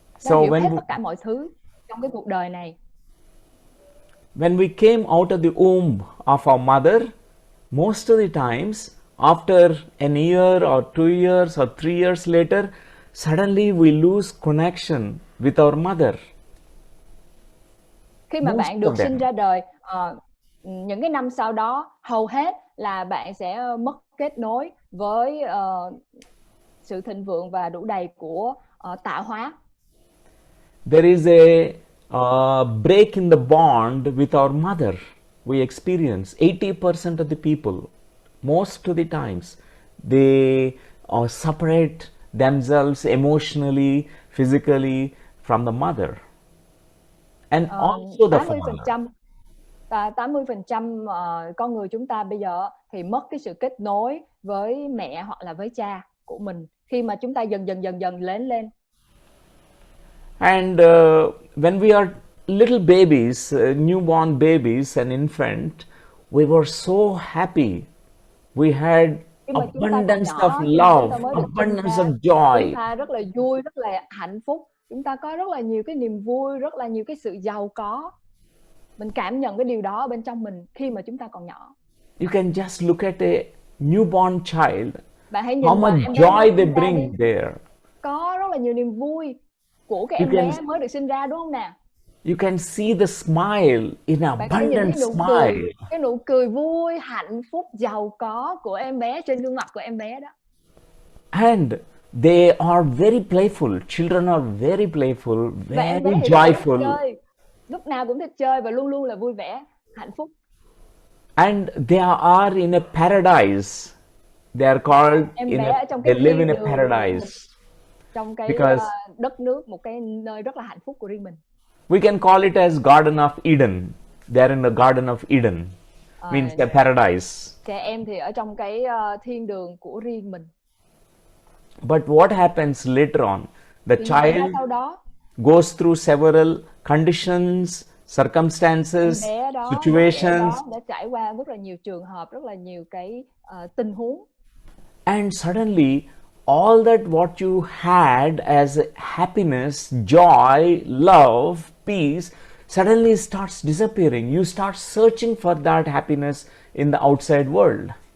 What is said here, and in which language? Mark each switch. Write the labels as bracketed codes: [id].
[vi] Nó hiểu hết tất cả mọi thứ trong cái cuộc đời này. [en] When we came out of the womb of our mother, most of the times after an year or 2 years or 3 years later, suddenly we lose connection with our mother. [vi] Khi mà bạn được sinh ra đời, những cái năm sau đó, hầu hết là bạn sẽ mất kết nối với sự thịnh vượng và đủ đầy của tạo hóa. [en] There is a break in the bond with our mother. We experience 80% of the people, most of the times, they separate themselves emotionally, physically from the mother. And also the father. [vi] 80% con người chúng ta bây giờ thì mất cái sự kết nối với mẹ hoặc là với cha của mình khi mà chúng ta dần lớn lên. [en] And when we are little babies, newborn babies and infant, we were so happy. We had abundance of love, abundance of joy. [vi] Chúng ta rất là vui, rất là hạnh phúc. Chúng ta có rất là nhiều cái niềm vui, rất là nhiều cái sự giàu có. Mình cảm nhận cái điều đó bên trong mình khi mà chúng ta còn nhỏ. [en] You can just look at a newborn child. [vi] Bạn hãy nhìn [en] how much joy they bring there. [vi] Có rất là nhiều niềm vui của cái em bé mới được sinh ra, đúng không nè? [en] You can see the smile, in abundant smile. [vi] Cái nụ cười vui, hạnh phúc, giàu có của em bé trên gương mặt của em bé đó. [en] And they are very playful. Children are very playful, very joyful. [vi] Lúc nào cũng thích chơi và luôn luôn là vui vẻ, hạnh phúc. [en] And they are in a paradise. They are called, they live in a paradise. [vi] Trong cái đất nước, một cái nơi rất là hạnh phúc của riêng mình. [en] We can call it as Garden of Eden. They are in the Garden of Eden. Means a paradise. [vi] Trẻ em thì ở trong cái thiên đường của riêng mình. [en] But what happens later on? The child goes through several conditions, circumstances, situations. [vi] Đã trải qua rất là nhiều trường hợp, rất là nhiều cái tình huống. [en] And suddenly, all that what you had as happiness, joy, love, peace, suddenly starts disappearing. You start searching for that happiness in the outside world.